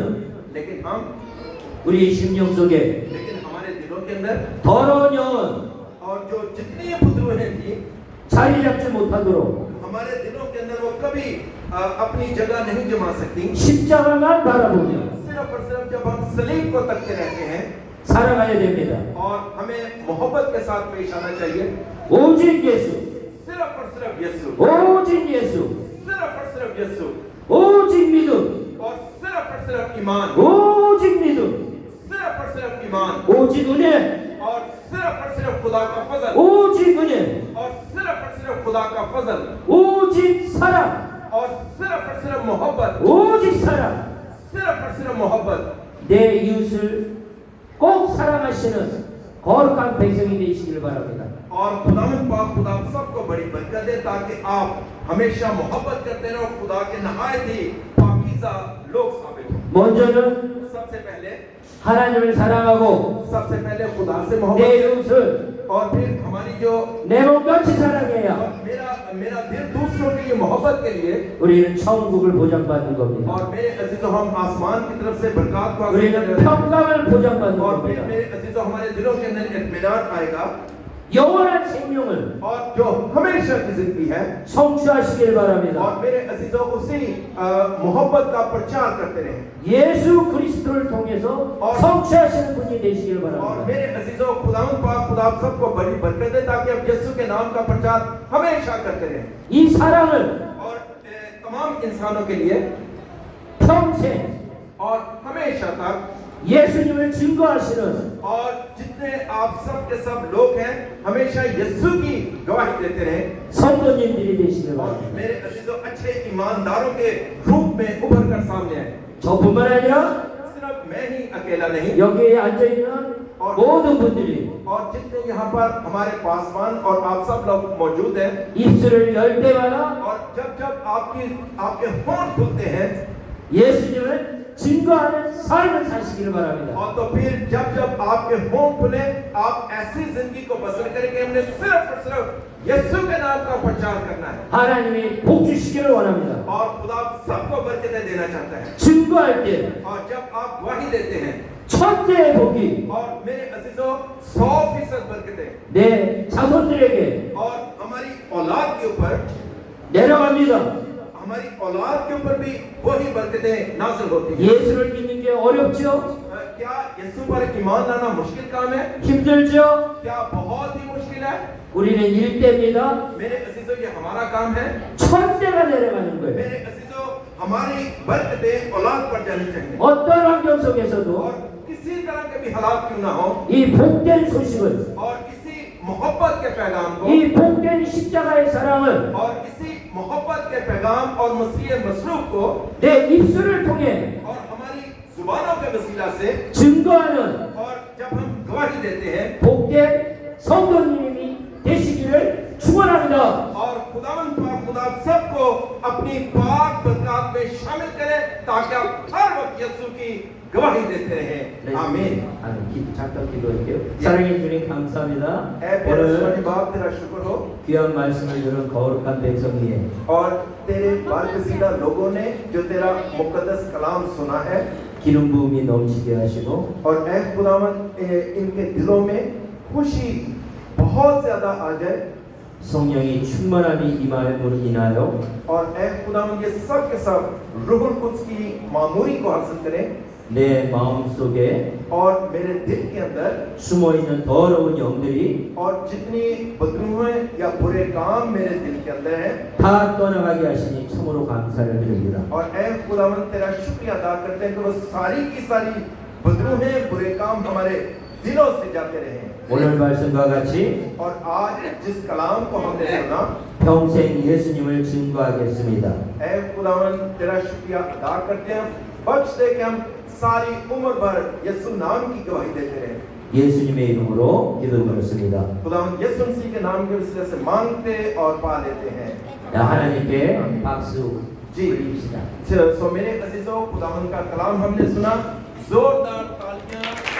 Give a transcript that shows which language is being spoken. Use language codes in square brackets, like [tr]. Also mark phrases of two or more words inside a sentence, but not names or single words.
[hi] लेकिन हम [ko] 우리 심령 속에 [hi] लेकिन हमारे दिलों के अंदर [ko] 더러운 영은 [hi] और जो जितनी बदरूहें थी [ko] 자리 잡지 못하도록 [hi] हमारे दिलों के अंदर वो कभी अपनी जगह नहीं जमा सकती [ko] 십자가만 바라보며 [hi] सिर्फ और सिर्फ जब हम सलीब को तकते रहते हैं [ko] 살아가야 됩니다. [hi] और हमें मोहब्बत के साथ पेश आना चाहिए [ko] 오직 예수, [hi] सिर्फ और सिर्फ यीशु [ko] 오직 예수, [hi] सिर्फ और सिर्फ यीशु [ko] 오직 믿음, [hi] और सिर्फ ईमान [ko] 오직 믿음, [hi] सिर्फ और सिर्फ ईमान [ko] 오직 은혜, [hi] और सिर्फ खुदा का फजल [ko] 오직 은혜, [hi] और सिर्फ खुदा का फजल [ko] 오직 사랑, [hi] और सिर्फ मोहब्बत [ko] 오직 सा랑. [hi] सिर्फ मोहब्बत [ko] 내 이웃을 꼭 사랑하시는 거룩한 백성이 되시길 바랍니다. [hi] और खुदावंद पाक खुदा सबको बड़ी बरकत दे ताकि आप हमेशा मोहब्बत करते रहो खुदा के नहायत ही पाकीज़ा लोग साबित हो [ko] 먼저는 [hi] सबसे पहले [ko] 하나님을 사랑하고 [hi] सबसे पहले खुदा से [ko] 내 [hi] मोहब्बत [ko] 이웃을 [hi] और फिर हमारी जो [ko] 내 몸같이 사랑해야 [hi] और मेरा दिल दूसरों के लिए मोहब्बत के लिए [ko] 우리는 천국을 보장받는 겁니다. [hi] और मेरे अजीजों हम आसमान की तरफ से बरकत को हासिल [ko] 우리는 [hi] करेंगे [ko] 평강을 보장받는 [hi] और फिर [ko] 겁니다. [hi] मेरे अजीजों हमारे दिलों के अंदर इत्मीनान आएगा [ko] 영원한 생명을 [hi] और जो हमेशा की जिंदगी है [ko] 성취하시길 바랍니다. [hi] और मेरे अजीजों उसी मोहब्बत का प्रचार करते रहे [ko] 예수 그리스도를 통해서 성취하시는 분이 되시길 [hi] और [ko] 바랍니다. [hi] मेरे अजीजों खुदावंद पाक खुदा आप सबको बड़ी बरकत दे ताकि आप यीशु के नाम का प्रचार हमेशा करते रहें [ko] 이 सा랑을 [hi] और तमाम इंसानों के लिए [ko] 평생 [hi] और हमेशा तक [ko] 예수님을 증거하시는 [hi] और जितने आप सब के सब लोग हैं हमेशा यीशु की गवाही देते रहे [ko] 성도님들이 되시길 [hi] और [ko] 바랍니다. [hi] मेरे अजीजों अच्छे ईमानदारों के रूप में उभर कर सामने आए [ko] 저뿐만 아니라 [hi] सिर्फ मैं ही अकेला नहीं [ko] 여기에 앉아 있는 모든 분들이 [hi] और जितने यहाँ पर हमारे पासवान और आप सब लोग मौजूद हैं [ko] 입술을 열 때마다 [hi] और जब आपके होंठ खुलते हैं [ko] 예수님을 증거하는 삶을 사시기를 바랍니다. [hi] और तो फिर जब आपके होंठ खुले आप ऐसी जिंदगी को बसर करें कि हमने सिर्फ और सिर्फ यीशु के नाम का प्रचार करना है [ko] 하나님이 복 주시기를 원합니다. [hi] और खुदा सबको बरकतें देना चाहता है [ko] 증거할 때 [hi] और जब आप गवाही देते हैं [ko] 천대의 복이 [hi] और मेरे अजीजों 100% बरकतें [ko] 내 자손들에게 [hi] और हमारी औलाद के ऊपर [ko] 내려갑니다. [hi] हमारी औलाद के ऊपर भी वही बरकतें नाजिल होती हैं [ko] 예수를 믿는 게 어렵죠? [hi] क्या यीशु पर ईमान लाना मुश्किल काम है [ko] 힘들죠? [hi] क्या बहुत ही मुश्किल है [ko] 우리는 일대입니다. [hi] मेरे अजीजों ये हमारा काम है [ko] 천대가 내려가는 거예요. [hi] मेरे अजीजों हमारी बरकतें औलाद पर जानी चाहिए [ko] 어떤 환경 속에서도 [hi] और किसी तरह के के भी हालात क्यों ना हो, [ko] 이 복된 소식을, [hi] और इसी मोहब्बत के पैगाम को, [ko] 이 복된 십자가의 사랑을 [hi] और इसी मोहब्बत के पैगाम और मसीह मसलूब को [ko] 내 입술을 통해 [hi] और हमारी जुबानों के वसीला से, [ko] 증거하는 [hi] और जब हम गवाही देते हैं, [ko] 복된 성도님이 되시기를 축원합니다. [hi] और खुदावन पाक खुदा सबको अपनी पाक बरकत में शामिल करे, ताकि आप हर वक्त यीशु की गवाही देते रहें। आमीन। [ko] 잠깐 기도할게요. 사랑해 주님 감사합니다. [hi] ऐ प्यारे [ko] 오늘 [hi] खुदा बाप तेरा शुक्र हो, [ko] 귀한 말씀을 들은 거룩한 백성이에 [hi] और तेरे बारकसीदा लोगों ने जो तेरा मुकद्दस कलाम सुना है, [ko] 기름 부음이 넘치게 하시고 [hi] और ऐ खुदावन इनके दिलों में खुशी बहुत ज्यादा आ जाए, [ko] 성령이 충만함이 임함으로 인하여 [hi] और ऐ खुदावन ये सब के सब रूहुल कुद्स की मामूरी को हासिल करें, [ko] 내 마음속에 [hi] और मेरे दिल के अंदर [ko] 숨어 있는 더러운 영들이 [hi] और जितनी बदबूएं या बुरे काम मेरे दिल के अंदर हैं, [ko] 다 떠나가게 하시니 참으로 감사를 드립니다. [hi] और ऐ खुदावन तेरा शुक्रिया अदा करते हैं कि वो सारी की सारी बदबूएं बुरे काम हमारे दिलों से जाते रहे। [ko] 오늘 말씀과 같이 [hi] और आज जिस कलाम को हमने सुना, [ko] 평생 예수님을 증거하겠습니다. [hi] ऐ खुदावन तेरा शुक्रिया अदा करते हैं, बख्श दे कि हम सारी उम्र भर यीशु नाम की गवाही देते रहे। [ko] 예수님의 이름으로 기도드렸습니다. [hi] खुदावन यीशु मसीह के नाम के वसीले से मांगते और पा लेते हैं। [ko] 하나님께 박수 [hi] जी। [ko] 드립시다. [hi] सो मेरे अजीजों, खुदावन का कलाम हमने सुना, जोरदार तालियां